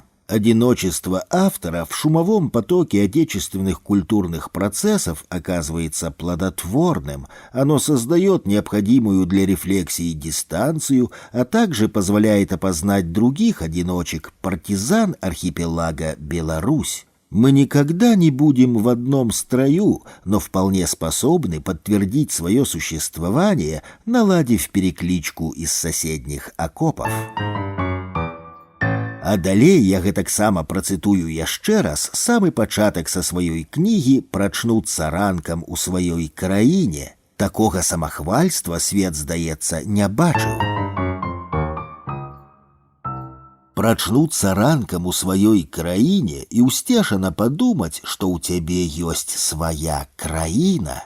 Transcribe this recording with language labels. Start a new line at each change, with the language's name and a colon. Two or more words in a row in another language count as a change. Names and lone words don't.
Russian: Одиночество автора в шумовом потоке отечественных культурных процессов оказывается плодотворным, оно создает необходимую для рефлексии дистанцию, а также позволяет опознать других одиночек, партизан архипелага Беларусь. Мы никогда не будем в одном строю, но вполне способны подтвердить свое существование, наладив перекличку из соседних окопов.
Belarusian: А далей я гэтаксама працытую яшчэ раз самы пачатак са сваёй кнігі «Прачнуцца ранкам у сваёй краіне». Такога самахвальства свет, здаецца, не бачыў. Прачнуцца ранкам у сваёй краіне і ўсцешана падумаць, што ў цябе ёсць свая краіна.